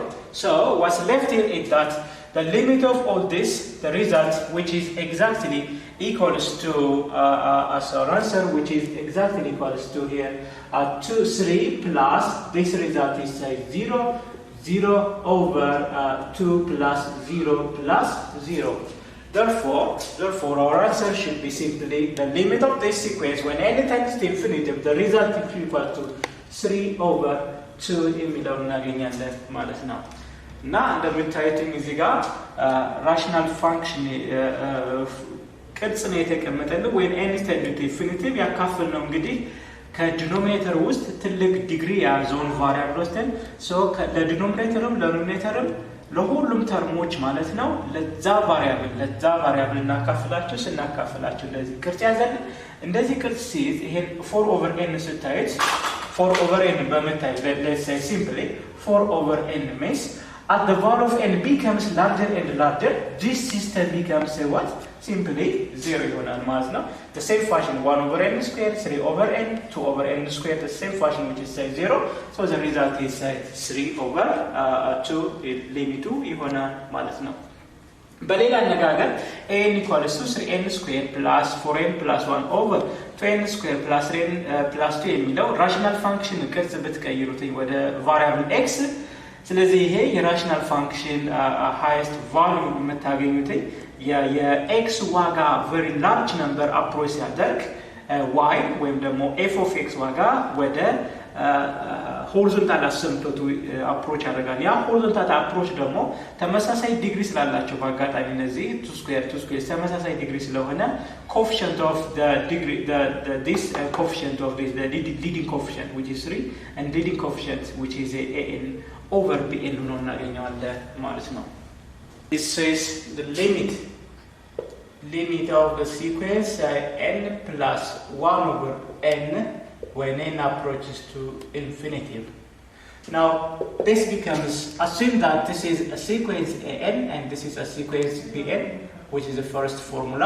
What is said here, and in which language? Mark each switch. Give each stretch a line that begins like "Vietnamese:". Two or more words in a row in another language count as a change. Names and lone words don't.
English: So what's left here is that the limit of all this, the result, which is exactly equals to as our answer, which is exactly equals to here 3 plus this result is 0 over 2 plus 0 plus 0. Therefore our answer should be simply the limit of this sequence when n tends to infinity, the result is equal to 3 over 2
Amharic: የሚለውን እናገኛለን ማለት ነው። እና እንደምታዩት እዚህ ጋር ራሽናል ፋንክሽን ቅርጽ ነው የተቀመጠልን
English: when n tends to infinity
Amharic: ያካፍል ነው እንግዲህ ከዲኖሚኔተር ውስጥ ትልቅ ዲግሪ ያዘውን ቫሪያብል ወስደን ለዲኖሚኔተርም ለኑሜሬተርም ለሁሉም ተርሞች ማለት ነው ለዛ ቫሪያብል ስናካፍላቸው እንደዚህ ቅርጽ ያዘልን። እንደዚህ ቅርጽ ሲይዝ ይሄን
English: 4 over n ስታዩት 4 over n let's say simply 4 over n means as the value of n becomes larger and larger, this system becomes what? Simply 0
Amharic: ይሆናል ማለት ነው።
English: The same fashion 1 over n squared, 3 over n, 2 over n squared, the same fashion which is 0. So the result is 3 over 2
Amharic: ሊሚቱ ይሆናል ማለት ነው። በሌላ አነጋገር
English: n equals to 3n squared plus 4n plus 1 over 2n squared plus 3n plus 2 የሚለው
Amharic: ራሽናል ፋንክሽን ቅርጽ ብትቀይሩት ወደ ቫሪያብል x ስለዚህ ይሄ የራሽናል ፋንክሽን
English: highest value
Amharic: የምታገኙት የኤክስ ዋጋ
English: very large number approach
Amharic: ሲያደርግ ዋይ ወይም ደግሞ ኤፍ ኦፍ ኤክስ ዋጋ ወደ
English: horizontal asymptote
Amharic: አፕሮች ያደርጋል። ያ
English: horizontal approach
Amharic: ደግሞ ተመሳሳይ ዲግሪ ስላላቸው በአጋጣሚ እነዚህ 2 ስኩዌር ተመሳሳይ ዲግሪ ስለሆነ
English: coefficient of the degree this coefficient of this the leading coefficient which is 3 and leading coefficient which is an over bn
Amharic: ሆኖ እናገኘዋለን ማለት ነው።
English: This is the limit of the sequence n plus 1 over n when n approaches to infinity. Now this becomes, assume that this is a sequence an and this is a sequence bn, which is the first formula.